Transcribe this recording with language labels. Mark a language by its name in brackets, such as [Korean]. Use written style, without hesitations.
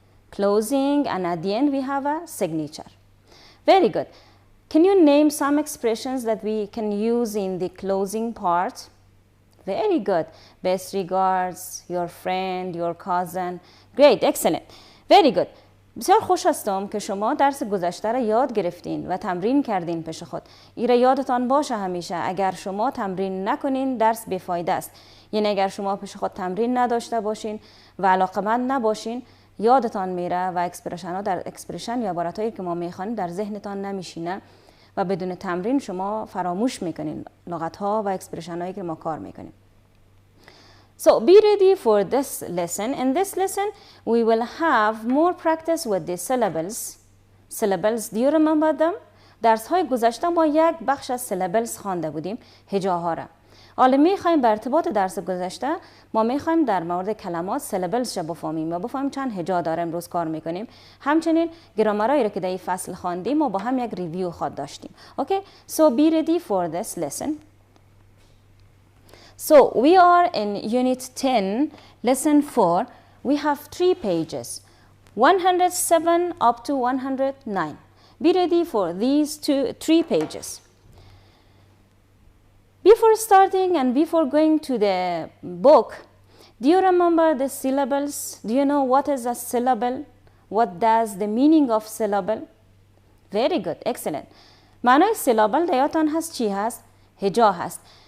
[English] Closing, and at the end we have a signature. Very good. Can you name some expressions that we can use in the closing part? Very good. Best regards, your friend, your cousin. Great, excellent. Very good. [Persian] بسیار خوش هستم که شما درس گذشته را یاد گرفتین و تمرین کردین پیش خود. این را یادتان باشه همیشه اگر شما تمرین نکنین درس بیفایده است. یعنی اگر شما پیش خود تمرین نداشته باشین و علاقمند نباشین یادتان میره و اکسپرشن یا عبارتایی که ما میخوانیم در ذهنتان نمیشینه و بدون تمرین شما فراموش میکنین لغت ها و اکسپرشن هایی که ما کار میکنیم. [English] So be ready for this lesson. In this lesson, we will have more practice with the syllables. Syllables, do you remember them? [Persian] درس های گذشته ما یک بخش از syllables خوانده بودیم، هجاها را. حالا میخوایم به ارتباط درس گذشته ما میخوایم در مورد کلمات syllables را بفهمیم و بفهمیم چند هجا داره امروز کار میکنیم. همچنین گرامرایی را که در این فصل خواندیم و با هم یک ریویو خود داشتیم. [English] Okay? So be ready for this lesson. So we are in Unit 10, Lesson 4. We have 3 pages, 107 up to 109. Be ready for these 3 pages. Before starting and before going to the book, do you remember the syllables? Do you know what is a syllable? What does the meaning of syllable? Very good, excellent. [Persian] معنای syllable دیاتان هست چی هست؟ هجا هست.